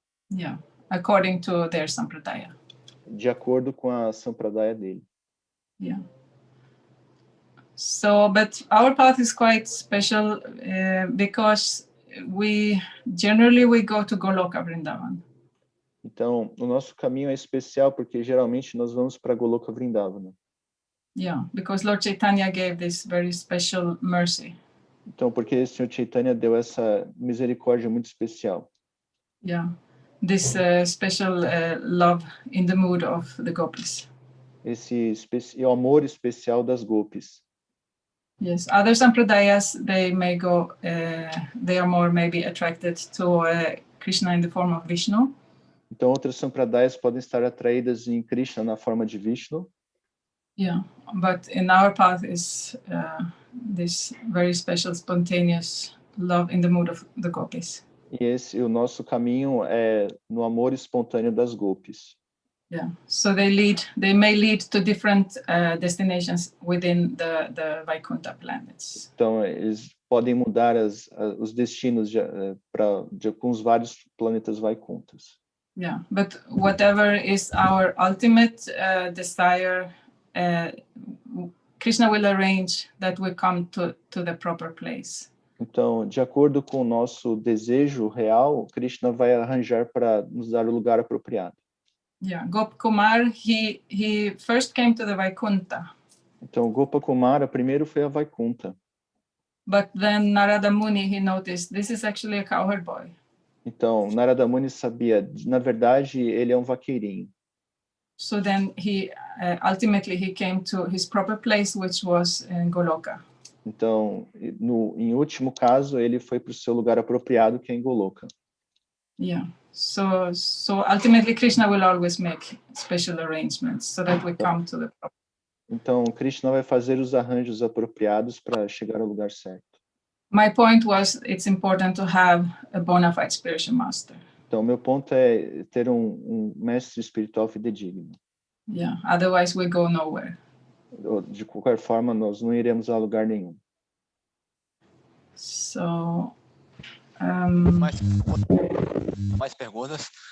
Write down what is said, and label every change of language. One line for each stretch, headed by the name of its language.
English: Yeah, according to their Sampradaya.
Portuguese: De acordo com a Sampradaya dele.
English: Yeah. So, but our path is quite special because we go to Goloka Vrindavan.
Portuguese: Então, o nosso caminho é especial porque geralmente nós vamos para Goloka Vrindavana.
English: Yeah, because Lord Chaitanya gave this very special mercy.
Portuguese: Então, porque o Senhor Chaitanya deu essa misericórdia muito especial.
English: Yeah, this special love in the mood of the gopis.
Portuguese: Esse amor especial das gopis.
English: Yes, other sampradayas, they may go, they are more maybe attracted to Krishna in the form of Vishnu.
Portuguese: Então, outras sampradayas podem estar atraídas em Krishna na forma de Vishnu.
English: Yeah, but in our path is this very special, spontaneous love in the mood of the gopis.
Portuguese: E o nosso caminho é no amor espontâneo das gopis.
English: Yeah, so they may lead to different destinations within the Vaikuntha planets.
Portuguese: Então, eles podem mudar os destinos com os vários planetas Vaikunthas.
English: Yeah, but whatever is our ultimate desire, Krishna will arrange that we come to the proper place.
Portuguese: Então, de acordo com o nosso desejo real, Krishna vai arranjar para nos dar o lugar apropriado.
English: Yeah, Gopkumar, he first came to the Vaikuntha.
Portuguese: Então, Gopakumara primeiro foi a Vaikuntha.
English: But then Narada Muni, he noticed this is actually a cowherd boy.
Portuguese: Então, Narada Muni sabia, na verdade, ele é um vaqueirinho.
English: So then he ultimately he came to his proper place, which was in Goloka.
Portuguese: Então, em último caso, ele foi para o seu lugar apropriado, que é em Goloka.
English: Yeah. So ultimately Krishna will always make special arrangements so that we come to the proper.
Portuguese: Então, Krishna vai fazer os arranjos apropriados para chegar ao lugar certo.
English: My point was it's important to have a bona fide spiritual master.
Portuguese: Então, meu ponto é ter um mestre espiritual fidedigno.
English: Yeah, otherwise we go nowhere.
Portuguese: De qualquer forma, nós não iremos a lugar nenhum.
English: So,
Portuguese: mais perguntas.